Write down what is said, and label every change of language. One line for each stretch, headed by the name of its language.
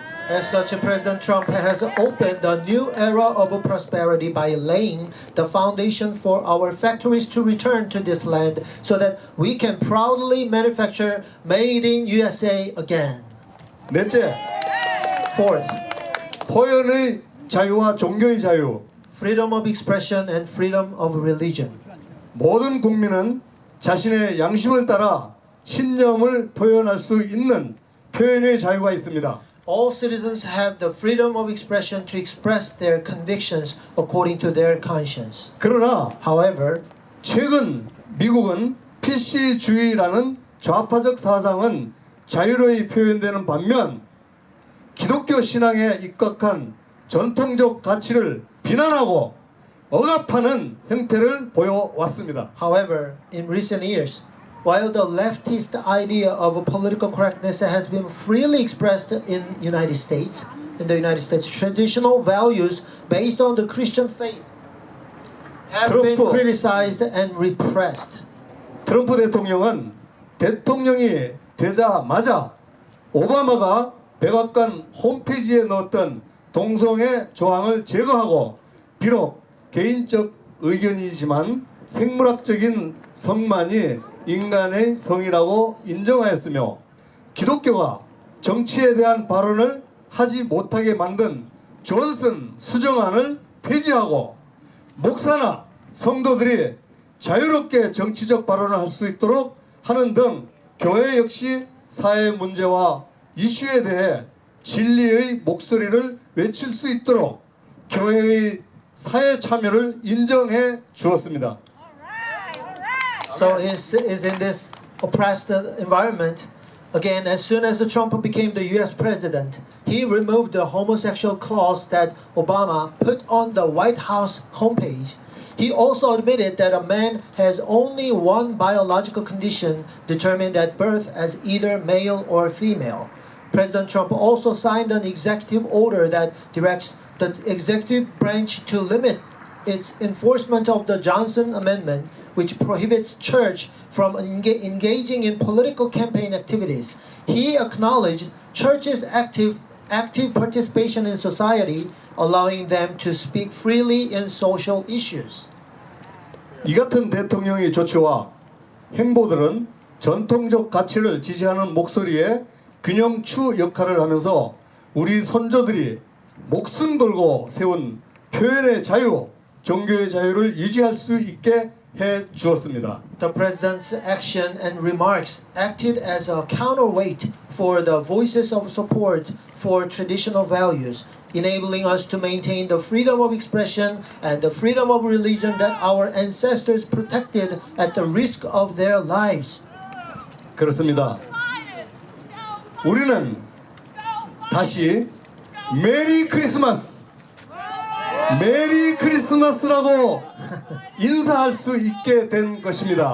English: As such, President Trump has opened a new era of prosperity by laying the foundation for our factories to return to this land so that we can proudly manufacture made in USA again.
Korean: 넷째,
English: Fourth,
Korean: 표현의 자유와 종교의 자유.
English: freedom of expression and freedom of religion.
Korean: 모든 국민은 자신의 양심을 따라 신념을 표현할 수 있는 표현의 자유가 있습니다.
English: All citizens have the freedom of expression to express their convictions according to their conscience.
Korean: 그러나
English: However,
Korean: 최근 미국은 PC주의라는 좌파적 사상은 자유로이 표현되는 반면 기독교 신앙에 입각한 전통적 가치를 비난하고 억압하는 형태를 보여왔습니다.
English: However, in recent years, while the leftist idea of political correctness has been freely expressed in the United States, traditional values based on the Christian faith have been Trump. criticized and repressed.
Korean: 트럼프 대통령은 대통령이 되자마자 오바마가 백악관 홈페이지에 넣었던 동성애 조항을 제거하고 비록 개인적 의견이지만 생물학적인 성만이 인간의 성이라고 인정하였으며 기독교가 정치에 대한 발언을 하지 못하게 만든 존슨 수정안을 폐지하고 목사나 성도들이 자유롭게 정치적 발언을 할 수 있도록 하는 등 교회 역시 사회 문제와 이슈에 대해 진리의 목소리를 외칠 수 있도록 교회의 사회 참여를 인정해 주었습니다.
English: So is in this oppressed environment, again, as soon as Trump became the U.S. president, he removed the homosexual clause that Obama put on the White House homepage. He also admitted that a man has only one biological condition determined at birth as either male or female. President Trump also signed an executive order that directs the executive branch to limit its enforcement of the Johnson Amendment, which prohibits church from engaging in political campaign activities. He acknowledged churches' active participation in society, allowing them to speak freely in social issues.
Korean: 이 같은 대통령의 조치와 행보들은 전통적 가치를 지지하는 목소리에 균형추 역할을 하면서 우리 선조들이 목숨 걸고 세운 표현의 자유, 종교의 자유를 유지할 수 있게 해 주었습니다.
English: The president's action and remarks acted as a counterweight for the voices of support for traditional values, enabling us to maintain the freedom of expression and the freedom of religion that our ancestors protected at the risk of their lives.
Korean: 그렇습니다. 우리는 다시 메리 크리스마스, 메리 크리스마스라고 인사할 수 있게 된 것입니다.